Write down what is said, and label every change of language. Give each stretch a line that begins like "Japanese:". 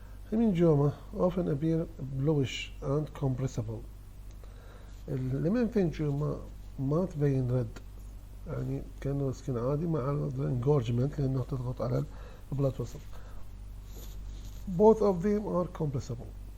English: Hemangioma often appear bluish and compressible.
Arabic: الليمفانجيوما ما تبين رد، يعني كأنه سكين عادي مع الانجورجمنت لأنه تضغط على البلاد فيسل.
English: Both of them are compressible.